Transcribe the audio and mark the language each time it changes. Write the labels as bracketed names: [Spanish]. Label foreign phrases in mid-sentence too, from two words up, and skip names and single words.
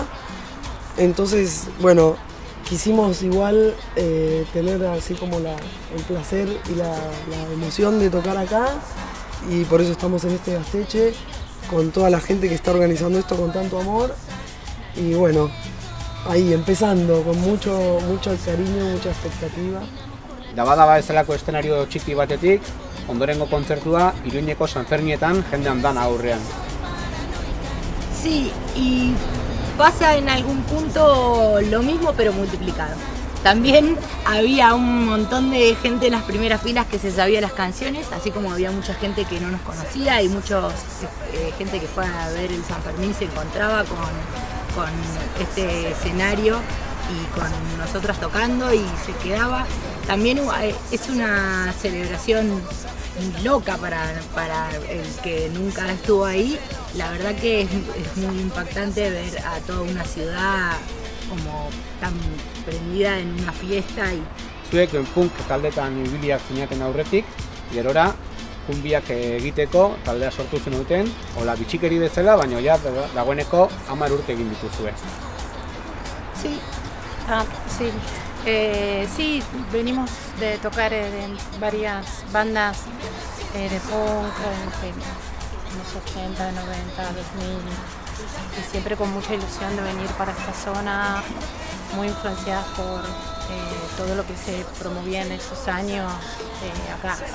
[Spanish] Entonces, bueno, quisimos igual tener así como el placer y la emoción de tocar acá, y por eso estamos en este Gaztetxe con toda la gente que está organizando esto con tanto amor. Y bueno, ahí empezando con mucho cariño, mucha expectativa. [Basque] Daba bezalako eszenario txiki batetik, ondorengo kontzertua Iruñeko Sanfermietan jende andan aurrean. [Spanish] Sí, y pasa en algún punto lo mismo pero multiplicado. También había un montón de gente en las primeras filas que se sabía las canciones, así como había mucha gente que no nos conocía y mucha gente que fue a ver el San Fermín se encontraba con este escenario y con nosotras tocando y se quedaba. También es una celebración loca para el que nunca estuvo ahí. La verdad que es muy impactante ver a toda una ciudad como tan prendida en una fiesta. [Basque] Zuek punk taldetan ibiliak zinaten aurretik, gerora kumbiak egiteko taldea sortu zenuten, hola bitxikeri bezala, baina ja dagoeneko 10 urte egin dituzue. [Spanish] Sí, sí. Sí, venimos de tocar en varias bandas de punk en los 80, 90, 2000, y siempre con mucha ilusión de venir para esta zona, muy influenciadas por todo lo que se promovía en esos años acá.